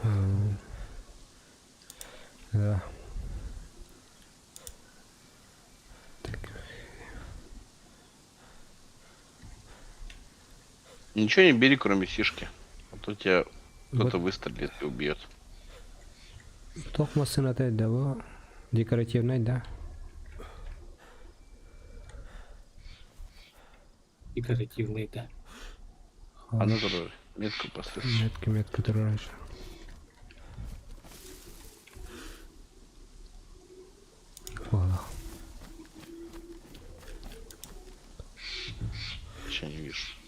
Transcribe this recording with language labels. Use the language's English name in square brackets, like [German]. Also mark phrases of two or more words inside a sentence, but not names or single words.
[Russian] Да. Так. Ничего не бери, кроме сишки. А то тебя кто-то Вот. выстрелит и убьет. [Kazakh] Токмасын атайды да бұл. [Russian] Декоративный, да? Декоративный, да. А ну метку поставь. Метка туры раньше. Voilà. Сейчас не вижу.